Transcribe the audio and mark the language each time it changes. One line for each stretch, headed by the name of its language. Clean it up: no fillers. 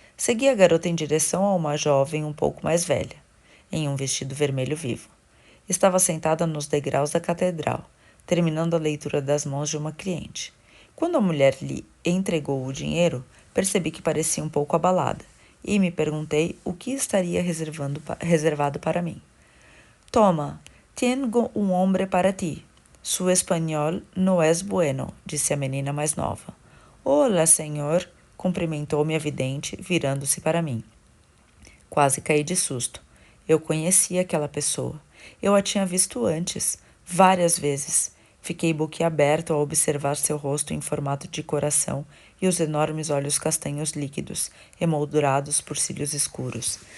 Portuguese: Segui a garota em direção a uma jovem um pouco mais velha, em um vestido vermelho vivo. Estava sentada nos degraus da catedral, terminando a leitura das mãos de uma cliente. Quando a mulher lhe entregou o dinheiro, percebi que parecia um pouco abalada e me perguntei o que estaria reservado para mim.
Spanish: Toma, tengo um hombre para ti. Su espanhol no es bueno,
Portuguese: disse a menina mais nova. Olá, senhor, cumprimentou-me a vidente, virando-se para mim. Quase caí de susto. Eu conhecia aquela pessoa. Eu a tinha visto antes, várias vezes. Fiquei boquiaberto ao observar seu rosto em formato de coração e os enormes olhos castanhos líquidos, emoldurados por cílios escuros.